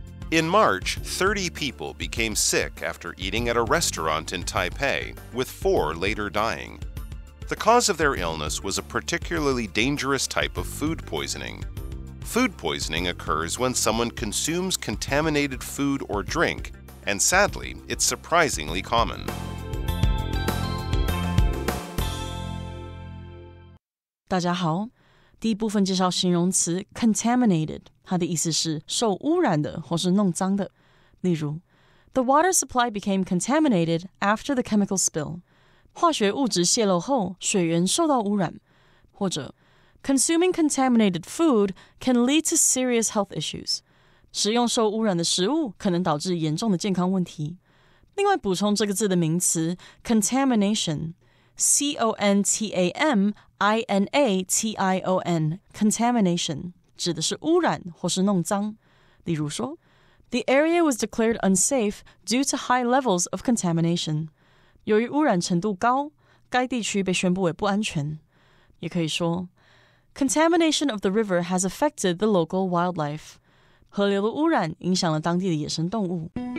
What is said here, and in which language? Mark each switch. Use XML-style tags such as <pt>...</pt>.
<en>In March, 30 people became sick after eating at a restaurant in Taipei, with 4 later dying. The cause of their illness was a particularly dangerous type of food poisoning. Food poisoning occurs when someone consumes contaminated food or drink, and sadly, it's surprisingly common.</en> <zh>大家好，第一部分介绍形容词 contaminated， 它的意思是受污染的或是弄脏的。</zh> <en>例如 The water supply became contaminated after the chemical spill.</en> <zh>化学物质泄漏后，水源受到污染。</zh> <en>或者 Consuming contaminated food can lead to serious health issues.</en> <zh>食用受污染的食物可能导致严重的健康问题。另外补充这个字的名词 contamination, C-O-N-T-A-M-I-N-A-T-I-O-N, contamination 指的是污染或是弄脏。例如说</zh> <en>The area was declared unsafe due to high levels of contamination.</en> <zh>由于污染程度高，该地区被宣布为不安全。也可以说</zh> <en>Contamination of the river has affected the local wildlife.</en> <zh>河流的污染影响了当地的野生动物。</zh>